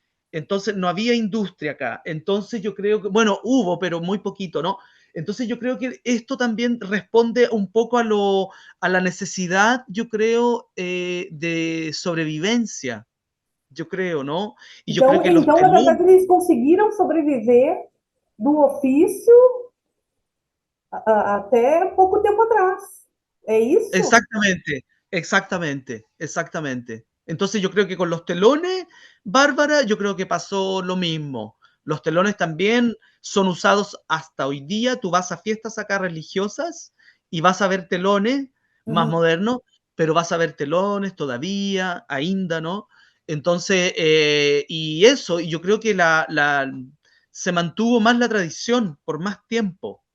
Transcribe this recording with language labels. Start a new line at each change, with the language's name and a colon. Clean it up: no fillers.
Spanish: Entonces, no había industria acá. Entonces, yo creo que, bueno, hubo, pero muy poquito, ¿no? Entonces yo creo que esto también responde un poco a la necesidad, yo creo, de sobrevivencia, yo creo, ¿no? Y yo creo que los
Portuguese: na verdade, eles conseguiram sobreviver do ofício até pouco tempo atrás. ¿É isso?
Spanish: Exactamente. Entonces yo creo que con los telones, Bárbara, yo creo que pasó lo mismo. Los telones también son usados hasta hoy día. Tú vas a fiestas acá religiosas y vas a ver telones más modernos, pero vas a ver telones todavía, ainda, ¿no? Entonces, y eso, y yo creo que se mantuvo más la tradición por más tiempo.